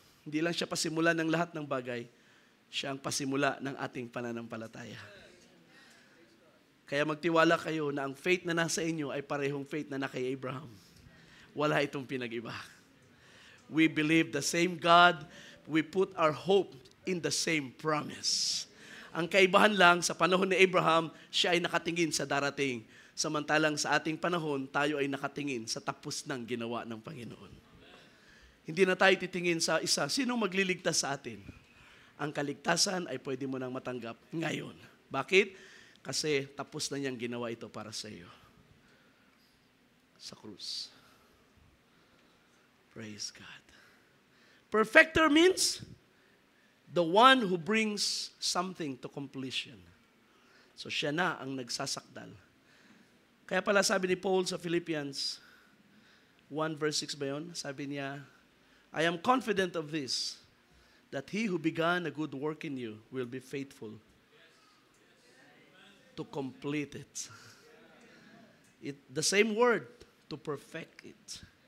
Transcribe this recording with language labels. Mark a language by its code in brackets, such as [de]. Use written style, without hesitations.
[tl] Hindi lang siya pasimula ng lahat ng bagay, siya ang pasimula ng ating pananampalataya. Kaya magtiwala kayo na ang faith na nasa inyo ay parehong faith na na kay Abraham. Wala itong pinag-iba. [en] We believe the same God, we put our hope in the same promise. [tl] Ang kaibahan lang, sa panahon ni Abraham, siya ay nakatingin sa darating. Samantalang sa ating panahon, tayo ay nakatingin sa tapos ng ginawa ng Panginoon. Hindi na tayo titingin sa isa, sinong magliligtas sa atin? Ang kaligtasan ay pwede mo nang matanggap ngayon. Bakit? Kasi tapos na niyang ginawa ito para sa iyo. Sa krus. Praise God. [en] Perfecter means the one who brings something to completion. [tl] So siya na ang nagsasakdal. Kaya pala sabi ni Paul sa Philippians 1 verse 6 ba yun? Sabi niya, [en] I am confident of this, that he who began a good work in you will be faithful to complete it. The same word, to perfect it.